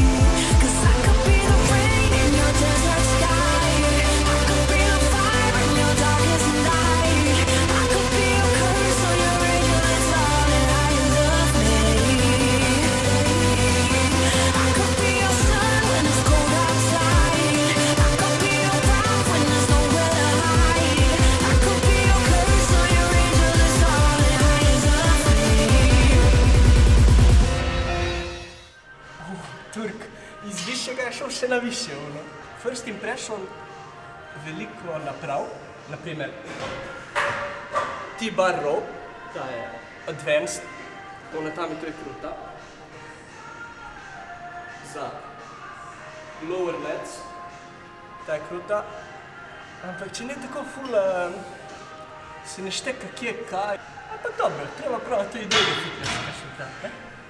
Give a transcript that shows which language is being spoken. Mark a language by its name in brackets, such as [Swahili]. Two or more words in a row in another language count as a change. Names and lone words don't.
[English] 'Cause I could be the rain in your desert sky, I could be the fire in your darkest night, I could be your curse or your angel, it's all in how you love me. I could be your sun when it's cold outside, I could be your rock when there's nowhere to hide, I could be your curse or your angel, it's all in how you love me. [Slovenian] Turk, iz višjega je šel še na višje. [English] First impression, [Slovenian] veliko naprav, naprimer [English] T-bar row, [Slovenian] ta je advanced, ona tam je to je kruta. Za [English] lower lats, [Slovenian] ta je kruta, ampak če ne tako ful, se ne šteka kje kaj, ampak dobro, treba prav to idejo fitness, kaj še ta, ne?